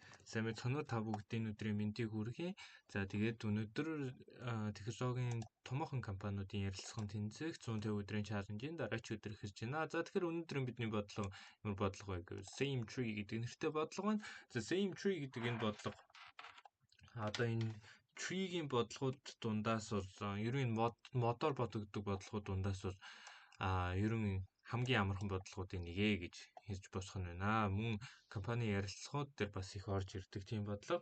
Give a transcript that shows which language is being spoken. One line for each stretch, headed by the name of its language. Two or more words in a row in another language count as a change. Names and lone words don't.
Mongolian: Сайн мэцхан та бүгдийн өдрийн мэндийг хүргэе. За тэгээд өнөөдөр технологийн томоохон компаниудын ярилцлагын тэнцэх 150 өдрийн чаленжийн дараач өдөр эхэлж байна. За тэгэхээр өнөөдөр бидний бодлого ямар бодлого вэ гэвэл
English: same tree
Mongolian: гэдэг нэртэй бодлого байна. За
English: same tree
Mongolian: гэдэг энэ бодлого одоо энэ tree-ийн бодлогууд дундаас бол ерөн модоор бодогддог бодлогууд дундаас бол ерөн хамгийн амархан бодлогуудын нэгэ гэж хэлж босох нь байна. Мөн компани ярилцлагууд дээр бас их орж ирдэг тийм бодлого.